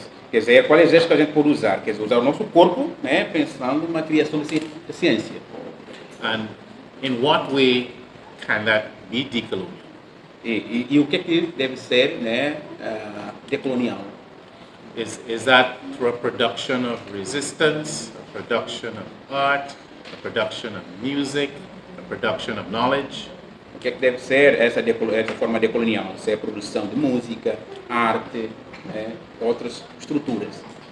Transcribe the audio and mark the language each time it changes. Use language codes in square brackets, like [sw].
[pt] Quer dizer, qual é o gesto que a gente pode usar? Quer dizer, usar o nosso corpo, né, pensando numa criação de ciência. [en] And in what way can that be decolonial? [pt] E o que deve ser, né, decolonial? [en] Is that through a production of resistance, a production of art, a production of music, a production of knowledge? [pt] O que deve ser essa forma decolonial? Se é a produção de música, arte, né, outras estruturas.